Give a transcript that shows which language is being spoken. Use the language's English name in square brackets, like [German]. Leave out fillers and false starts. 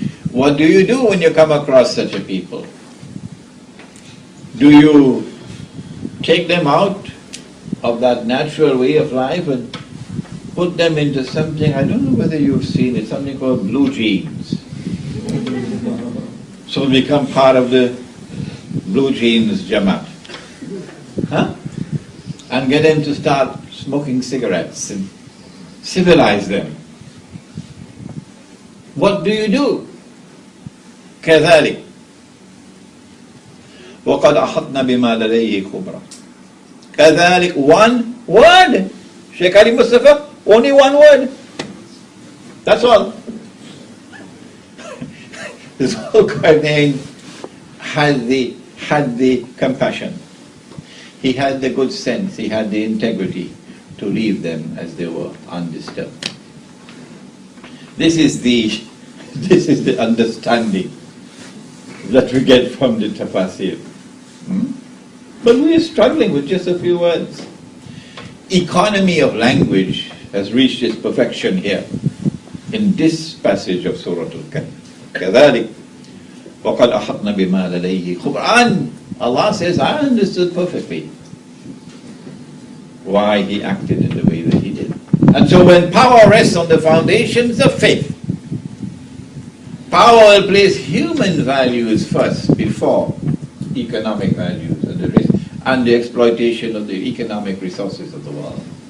[English] What do you do when you come across such a people? Do you take them out of that natural way of life and put them into something, I don't know whether you've seen it, something called blue jeans? So become part of the blue jeans Jamaat. Huh? And get them to start smoking cigarettes and civilize them. What do? [Arabic] كذلك وقد أحطنا بما لديه خبرا. [English] كذلك, one word. Shaykh Ali Mustafa, only one word. That's all. This whole Quran had the compassion. He had the good sense, he had the integrity to leave them as they were, undisturbed. This is the understanding that we get from the tafsir. But we are struggling with just a few words. Economy of language has reached its perfection here in this passage of Surah Al-Kahf. [Arabic] كذلك وقد أحطنا بما لديه خبرا. [English] Allah says, I understood perfectly why he acted in the way that he did. And so when power rests on the foundations of faith, power will place human values first before economic values and the exploitation of the economic resources of the world.